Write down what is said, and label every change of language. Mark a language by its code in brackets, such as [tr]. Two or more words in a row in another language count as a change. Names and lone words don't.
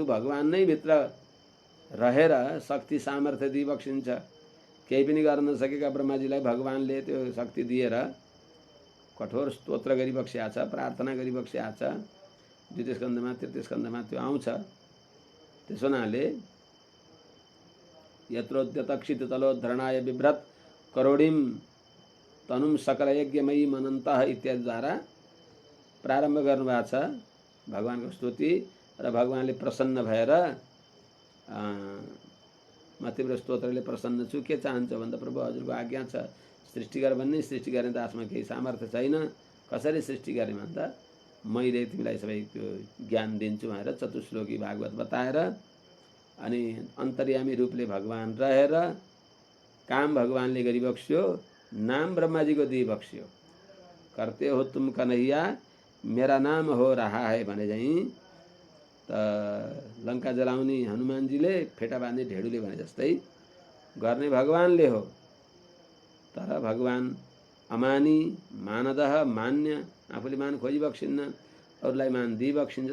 [ne] भगवान नै भित्र रहेर शक्ति सामर्थ्य दिइबक्सिन्छ। केही पनि गर्न नसकेका ब्रह्माजीलाई भगवानले त्यो शक्ति दिएर कठोर स्तोत्र गरिबक्सिया छ, प्रार्थना गरिबक्सिया छ। द्वितीय स्कन्धमा तृतीय स्कन्धमा त्यो आउँछ। त्यसो हुनाले [sa] यत्रोद्यतक्षित तलोद्धरणाय बिभ्रत करोडिम तनुम सकल यज्ञमयी मनन्तः [ne] इत्यादिद्वारा प्रारम्भ गर्नुभएको छ भगवानको स्तुति। र भगवानले प्रसन्न भएर म तिम्रो स्तोत्रले प्रसन्न छु, के चाहन्छ भन्दा प्रभु हजुरको आज्ञा छ, सृष्टि गर भन्ने। सृष्टि गर्ने त आफूमा केही सामर्थ्य छैन, कसरी सृष्टि गर्ने भन्दा मैले तिमीलाई सबै त्यो ज्ञान दिन्छु भनेर चतुश्लोकी भागवत बताएर, अनि अन्तर्यामी रूपले भगवान रहेर काम भगवानले गरिबक्स्यो, नाम ब्रह्माजीको दिइबक्स्यो। [hi] करते हो तुम कन्हैया मेरा नाम हो रहा है [ne] भने चाहिँ त लङ्का जलाउने हनुमानजीले फेटा बाँध्ने ढेडुले भने जस्तै गर्ने भगवानले हो। तर भगवान [sa] अमानी मानदह, [ne] मान्य, आफूले मान खोजिबक्सिन्न, अरूलाई मान दिइबक्सिन्छ।